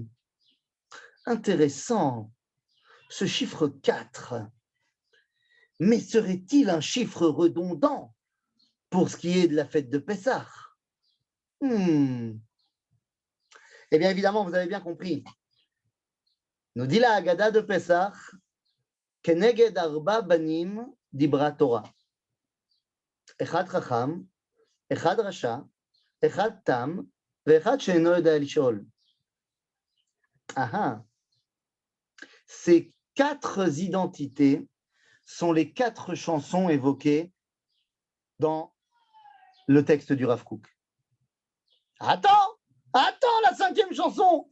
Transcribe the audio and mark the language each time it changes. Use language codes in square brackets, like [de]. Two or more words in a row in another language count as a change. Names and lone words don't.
[fr] Intéressant, ce chiffre 4. Mais serait-il un chiffre redondant pour ce qui est de la fête de Pessah? Eh bien, évidemment, vous avez bien compris. Nous dit la Haggadah de Pessah, [he] כנגד ארבעה בנים דברה תורה. אחד חכם, אחד רשע, אחד תם, ואחד שאינו יודע לשאול. [fr] Ces 4 identités sont les 4 chansons évoquées dans le texte du Rav Kook. Attends, la 5e chanson.